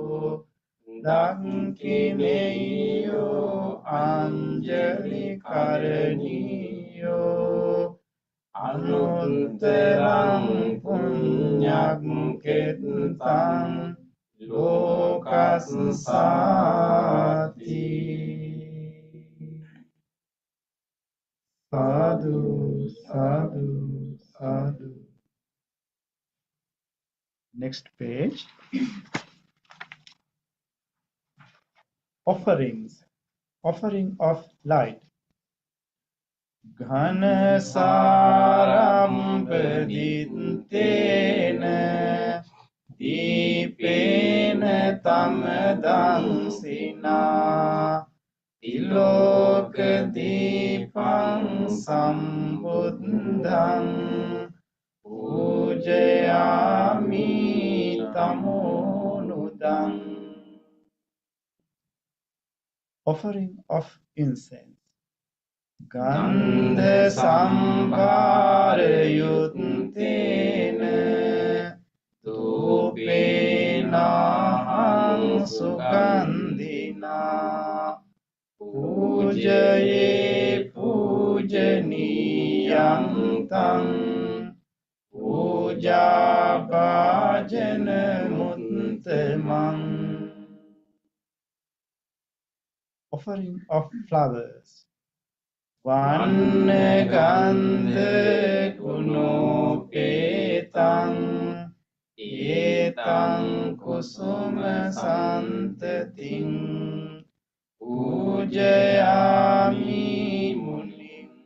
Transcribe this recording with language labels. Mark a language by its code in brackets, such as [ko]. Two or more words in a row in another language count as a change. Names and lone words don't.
[pi] Dakkineyo anjali karaniyo Anutterang punyakkettang lokassati Sadhu, sadhu, sadhu. [en] Next page. Offerings. Offering of light. [pi] Ghana saram padintena Deepena tamadansina Iloka deepang sambuddhang Pujayami tamonudang. [en] Offering of incense. [pi] Gandha sambhara yuttena Dupena sugandhina Pujaye pujaniyang tang Puja bhajana muttamang. [en] Offering of flowers. [pi] Vanna gandha gunopetang Etang kusuma santating Pujayami munim